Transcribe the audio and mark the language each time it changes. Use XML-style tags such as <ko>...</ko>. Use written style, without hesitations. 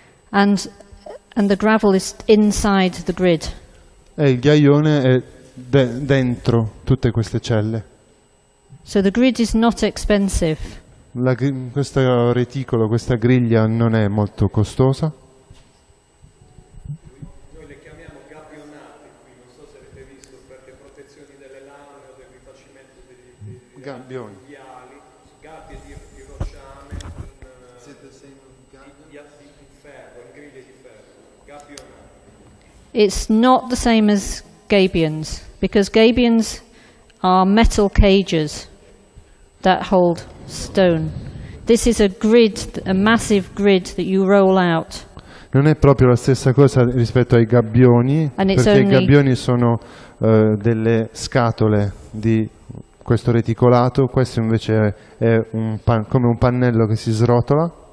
<en>And the gravel is inside the grid.</en> <it>E il ghiaione è dentro tutte queste celle.</it> <en>So the grid is not expensive.</en> <it>Questo reticolo, questa griglia non è molto costosa. Noi le chiamiamo gabbionate qui, non so se avete visto, per le protezioni delle lame o del rifacimento degli Gabbioni. viali, gabbie di rocciame in ferro, in griglie di ferro, gabbionate.</it> <en>It's not the same as gabions, because gabions are metal cages that hold stone. This is a grid, a massive grid that you roll out.</en> <it>Non è proprio la stessa cosa rispetto ai gabbioni, perché i gabbioni sono delle scatole di questo reticolato, questo invece è come un pannello che si srotola.</it>